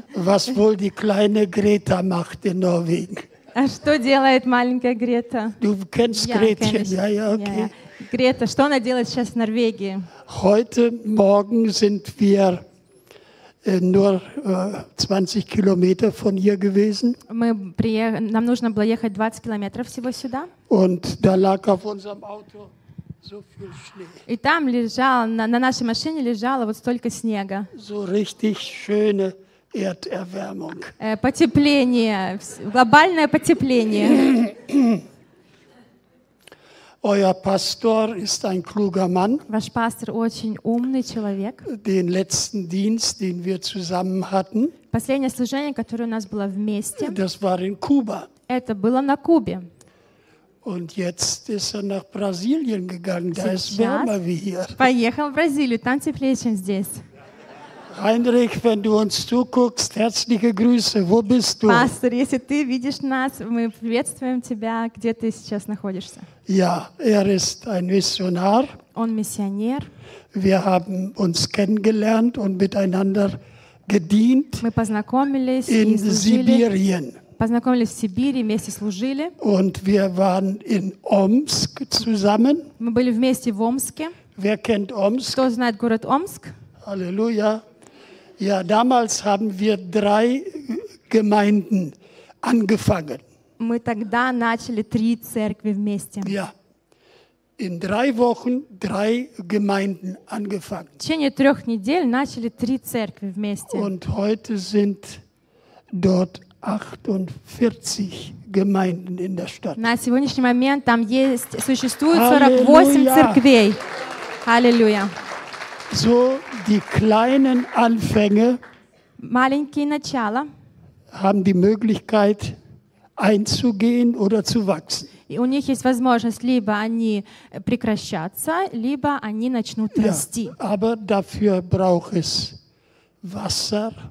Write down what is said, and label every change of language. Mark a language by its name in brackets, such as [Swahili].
[German] Was wohl die kleine Greta macht in Norwegen? [Russian] А что делает маленькая Грета? [German] Du kennst Gretchen, ja, ja, okay. [Russian] Грета, что она делает сейчас в Норвегии? [German] Heute Morgen sind wir nur 20 Kilometer von hier gewesen. [Russian] Нам нужно было ехать 20 километров всего сюда. [German] Und da lag auf unserem Auto so viel Schnee. [Russian] И там лежал, на нашей машине лежало вот столько снега. [German] So richtig schöne Erderwärmung. [Russian] Потепление, глобальное потепление. [German] Euer Pastor ist ein kluger Mann. [Russian] Ваш пастор очень умный человек. [German] Den letzten Dienst, den wir zusammen hatten. [Russian] Последнее служение, которое у нас было вместе. [German] Das war in Kuba. [Russian] Это было на Кубе. [German] Und jetzt ist nach Brasilien gegangen. Da ist wärmer wie hier. [Russian] Поехал в Бразилию, там теплее, чем здесь. [German] Heinrich, wenn du uns zuguckst, herzliche Grüße. Wo bist du? [Russian] Пастор, если ты видишь нас, мы приветствуем тебя. Где ты сейчас находишься? [German] Ja, ist ein Missionar. [Russian] Он миссионер. [German] Wir haben uns kennengelernt und miteinander gedient. [Russian] Мы познакомились [German] in [Russian] и служили. [German] Sibirien. [Russian] Познакомились в Сибири, вместе служили. [German] Und wir waren in Omsk zusammen. [Russian] Мы были вместе в Омске. [German] Wer kennt Omsk? [Russian] Кто знает город Омск? [German] Halleluja. Ja, damals haben wir drei Gemeinden angefangen. [Russian] Мы тогда начали три церкви вместе. [German] Ja. In drei Wochen drei Gemeinden angefangen. [Russian] В течение трех недель начали три церкви вместе. [German] Und heute sind dort 48 Gemeinden in der Stadt. [Russian] На сегодняшний момент там есть, существует 48 церквей. [German] Halleluja. So die kleinen Anfänge [Russian] маленькие начала [German] haben die Möglichkeit einzugehen oder zu wachsen. [Russian] И у них есть возможность либо они прекращаться, либо они начнут расти. [German] Ja, aber dafür braucht es Wasser.